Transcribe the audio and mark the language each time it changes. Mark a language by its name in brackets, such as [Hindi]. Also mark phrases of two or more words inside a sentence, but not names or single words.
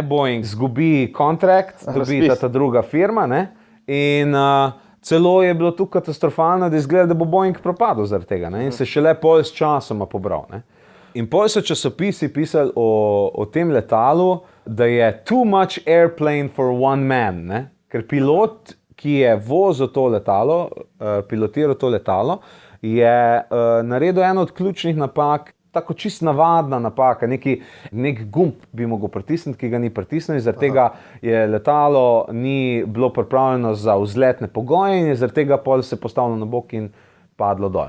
[Slovenian] Boeing zgubi kontrakt, dobi ta druga firma, ne? In celo je bilo tu katastrofalno, da izgleda, da bo Boeing propadel zaradi tega, ne? In se šele pol s časoma pobral. Ne? In pol so časopisi pisali o tem letalu, da je [English] too much airplane for one man, [Slovenian] ne? Ker pilot, ki je vozil to letalo, pilotiral to letalo, je naredil eno od ključnih napak, tako čist navadna napaka, nek gumb bi mogel pritisniti, ki ga ni pritisnil in zaradi tega je letalo ni bilo pripravljeno za vzletne pogoje in je zaradi tega pol se postavilo na bok in padlo dol.